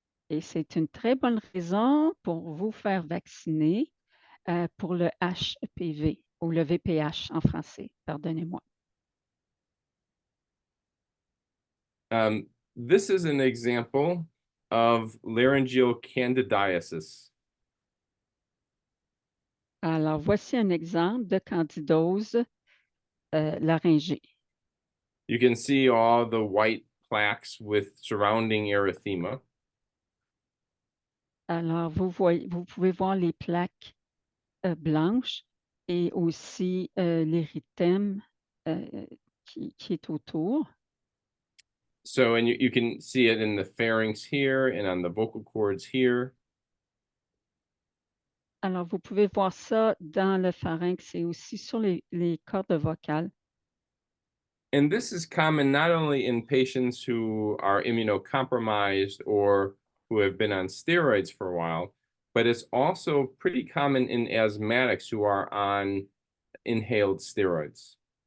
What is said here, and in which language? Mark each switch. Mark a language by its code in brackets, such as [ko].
[fr] Et c'est une très bonne raison pour vous faire vacciner pour le HPV ou le VPH en français, pardonnez-moi. [en] This is an example of laryngeal candidiasis. [fr] Alors, voici un exemple de candidose laryngée. [en] You can see all the white plaques with surrounding erythema. [fr] Alors, vous pouvez voir les plaques blanches et aussi l'érythème qui est autour. [en] So, and you can see it in the pharynx here and on the vocal cords here. [fr] Alors, vous pouvez voir ça dans le pharynx et aussi sur les cordes vocales. [en] And this is common not only in patients who are immunocompromised or who have been on steroids for a while, but it's also pretty common in asthmatics who are on inhaled steroids.